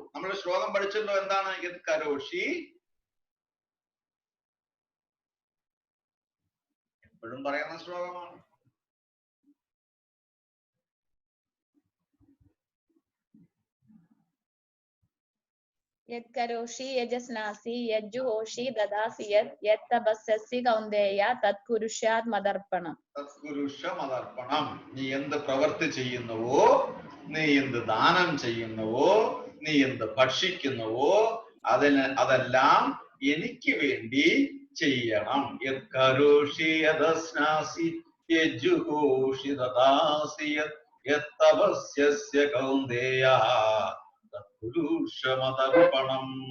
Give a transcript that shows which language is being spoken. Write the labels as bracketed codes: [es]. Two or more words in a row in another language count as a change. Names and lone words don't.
[ml] നമ്മൾ ശ്ലോകം പഠിച്ചല്ലോ, എന്താണ്? [sa] യത് കരോഷി, [ml] എപ്പോഴും പറയുന്ന ശ്ലോകമാണ്. [sa] യത് കരോഷി യജസ്നാസി യജ്ജുഹോഷി ദദാസി യത് തപസ്യസി കൗന്ദേയ തത് കുരുഷ്യാത് മദർപ്പണം. [ml] നീ എന്ത് പ്രവൃത്തി ചെയ്യുന്നുവോ, നീ എന്ത് ദാനം ചെയ്യുന്നുവോ, നീ എന്ത് ഭക്ഷിക്കുന്നുവോ അതെല്ലാം എനിക്ക് വേണ്ടി ചെയ്യണം. [sa] യത് കരോഷി യദസ്നാസി യജ്ജുഹോഷി ദദാസി യത് തപസ്യസ്യ കൗന്ദേയ തത്പുരുഷമതർപ്പണം.